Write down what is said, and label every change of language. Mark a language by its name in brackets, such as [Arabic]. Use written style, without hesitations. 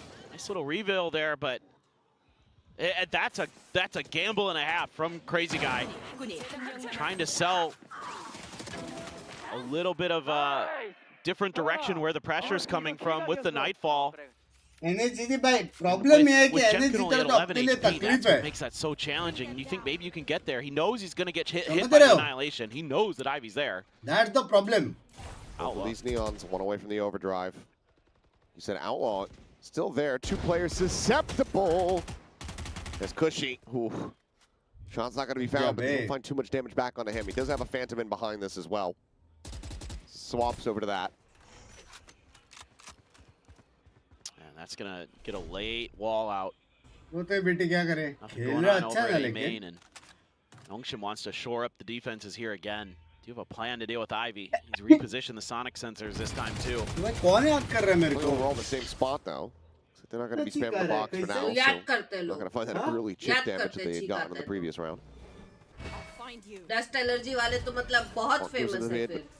[English] Nice little reveal there, but that's a gamble and a half from Crazy Guy. Trying to sell a little bit of a different direction where the pressure's coming from with the Nightfall. [Hindi] Problem है कि [English] energy only at 11 HP, that's what makes that so challenging. You think maybe you can get there. He knows he's going to get hit by the annihilation. He knows that Ivy's there. That's the problem. Outlaw. These Neons, one away from the overdrive. You said Outlaw still there. 2 players susceptible. There's Cushy. Ooh. Shot's not going to be found, but he'll find too much damage back onto him. He does have a Phantom in behind this as well. Swaps over to that. That's gonna get a late wall out. Nothing going on over in main, and Nongshim wants to shore up the defenses here again. Do you have a plan to deal with Ivy? He's repositioned the sonic sensors this time too. We're all the same spot though. So they're not going to be spamming the box for now. So not going to find that really chip damage that they had gotten in the previous round. [Hindi] Dust allergy वाले तो मतलब बहुत famous है फिर.